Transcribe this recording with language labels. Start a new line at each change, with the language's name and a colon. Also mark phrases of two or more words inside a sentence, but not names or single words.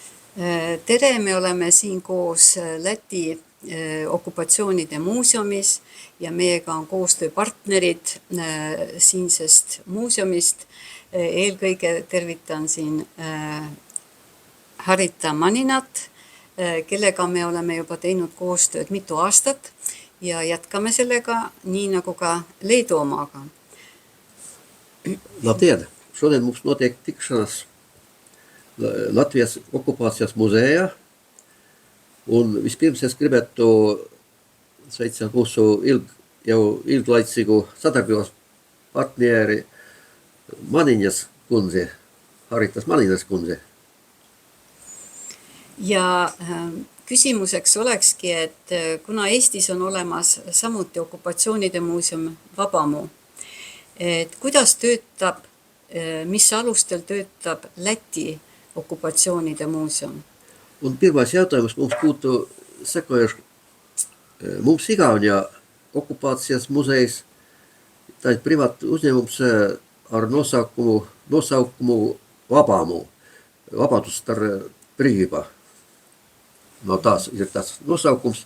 Estonian: Tere, me oleme siin koos Läti okupatsioonide muuseumis ja meiega on koostööpartnerid siinsest muuseumist. Eelkõige tervitan siin Harita Maninat, kellega me oleme juba teinud koostööd mitu aastat ja jätkame sellega nii nagu ka Leedu omaga.
Latvian: Labdien! Šodien mums notiek tikšanās Latvijas okupācijas muzejā. Un vispirms es gribētu sveicināt mūsu jau ilglaicīgu sadarbības partneri Maniņas kundzi, Haritas Maniņas kundzi.
Estonian: Ja küsimuseks olekski, et kuna Eestis on olemas samuti okupatsioonide muuseum Vabamu, et kuidas töötab, mis alustel töötab Läti okupatsioonide muuseum?
Latvian: Un pirmais jautājums mums būtu sekojuši. Mums Igaunijā okupācijas muzejs, tā ir privāta uzņēmums ar nosaukumu Vabamu. Vabadustar brīvība. No tās ir tas nosaukums.